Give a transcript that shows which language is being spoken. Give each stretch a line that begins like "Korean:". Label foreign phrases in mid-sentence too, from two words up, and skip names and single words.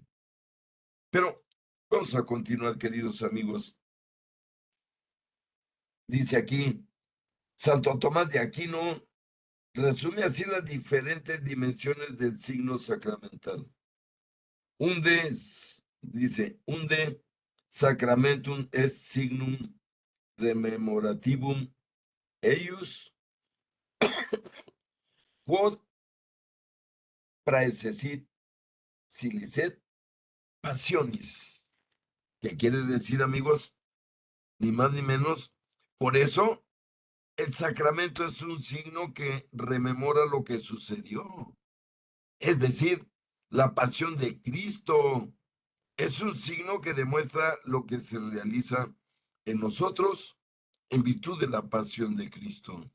Spanish: Pero vamos a continuar, queridos amigos. Dice aquí, Santo Tomás de Aquino resume así las diferentes dimensiones del signo sacramental. Unde, dice,
Latin: unde sacramentum est signum rememorativum eius, quod praecessit silicet passionis.
Spanish: ¿Qué quiere decir, amigos? Ni más ni menos. Por eso, el sacramento es un signo que rememora lo que sucedió. Es decir, la pasión de Cristo. Es un signo que demuestra lo que se realiza en nosotros en virtud de la pasión de Cristo.